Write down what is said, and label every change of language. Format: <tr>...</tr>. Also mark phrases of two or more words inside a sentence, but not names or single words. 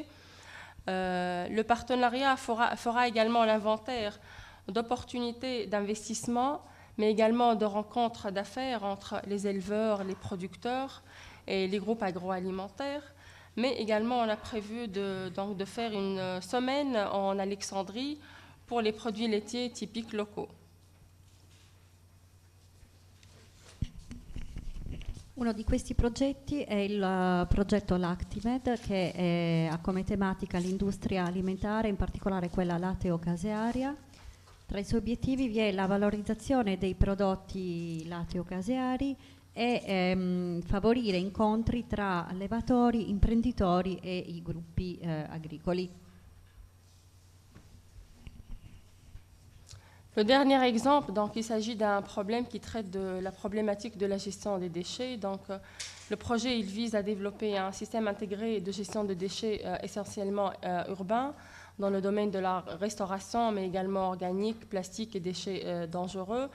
<fr>Le partenariat fera également l'inventaire d'opportunités d'investissement, mais également de rencontres d'affaires entre les éleveurs, les producteurs et les groupes agroalimentaires. Mais également, on a prévu de faire une semaine en Alexandrie pour les produits laitiers typiques locaux.</fr> <it>Uno di questi progetti è il progetto Lactimed, che ha come tematica l'industria alimentare, in particolare quella latteo-casearia. Tra i suoi obiettivi vi è la valorizzazione dei prodotti latteo-caseari e favorire incontri tra allevatori, imprenditori e i gruppi agricoli.</it> <fr>Le dernier exemple, donc, il s'agit d'un problème qui traite de la problématique de la gestion des déchets. Donc, le projet il vise à développer un système intégré de gestion de déchets essentiellement urbain dans le domaine de la restauration, mais également organique, plastique et déchets dangereux.</fr>